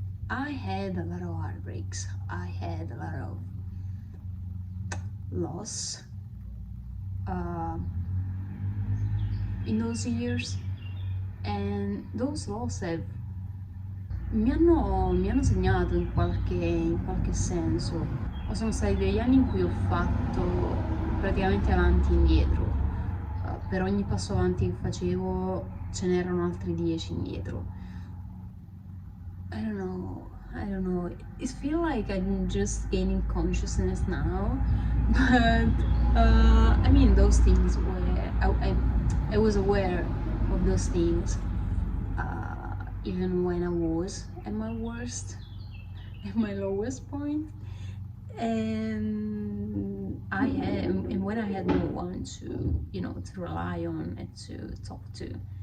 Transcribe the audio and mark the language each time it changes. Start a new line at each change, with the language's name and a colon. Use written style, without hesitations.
English: I had a lot of heartbreaks, I had a lot of loss in those years, and those loss
Italian: mi hanno segnato in qualche senso. Sono stati degli anni in cui ho fatto praticamente avanti e indietro, per ogni passo avanti che facevo ce n'erano altri 10 indietro.
English: I don't know, it feels like I'm just gaining consciousness now, but I mean, those things were, I was aware of those things even when I was at my worst, at my lowest point, and when I had no one to, to rely on and to talk to.